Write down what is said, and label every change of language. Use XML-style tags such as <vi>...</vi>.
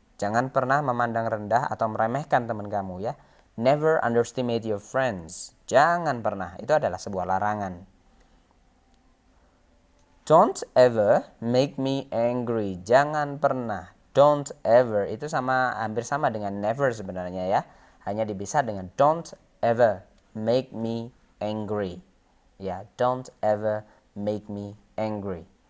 <id>Jangan pernah memandang rendah atau meremehkan teman kamu ya.</id> <en>Never underestimate your friends.</en> <id>Jangan pernah, itu adalah sebuah larangan.</id> <en>Don't ever make me angry.</en> <id>Jangan pernah.</id> <en>Don't ever</en> <id>itu hampir sama dengan never sebenarnya ya. Hanya dipisah dengan</id> <en>don't ever make me angry. Ya, don't ever make me angry.</en>